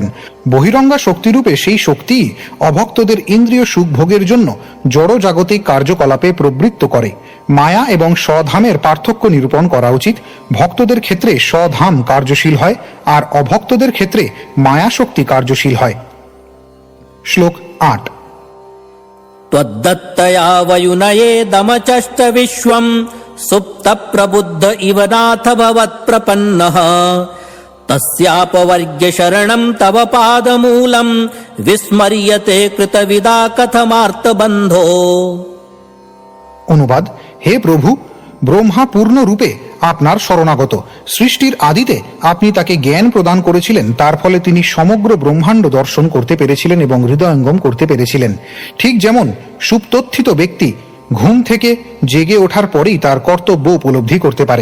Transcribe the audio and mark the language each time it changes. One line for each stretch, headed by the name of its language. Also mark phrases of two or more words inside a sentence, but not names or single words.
Bangla: বহিরঙ্গা শক্তিরূপে সেই শক্তি অভক্তদের ইন্দ্রিয় সুখ ভোগের জন্য জড় জাগতিক কার্যকলাপে প্রবৃত্ত করে। মায়া এবং স্বধামের পার্থক্য নিরূপণ করা উচিত। ভক্তদের ক্ষেত্রে স্বধাম কার্যশীল হয় আর অভক্তদের ক্ষেত্রে মায়া শক্তি কার্যশীল হয়। শ্লোক 8।
Sanskrit: त्वद्दत्तया वयुनयेदमचष्ट विश्वम् सुप्त प्रबुद्ध इव नाथ भवत्प्रपन्नः तस्यापवर्ग्य शरणम् तव पादमूलम् विस्मर्यते कृतविदा कथमार्तबन्धो।
Bangla: অনুবাদ: হে প্রভু, ব্রহ্মা পূর্ণ রূপে আপনার শরণাগত। সৃষ্টির আদিতে আপনি তাকে জ্ঞান প্রদান করেছিলেন, তার ফলে তিনি সমগ্র ব্রহ্মাণ্ড দর্শন করতে পেরেছিলেন এবং হৃদয়ঙ্গম করতে পেরেছিলেন। ঠিক যেমন সুপ্তথিত ব্যক্তি ঘুম থেকে জেগে ওঠার পরেই তার কর্তব্য উপলব্ধি করতে পারে।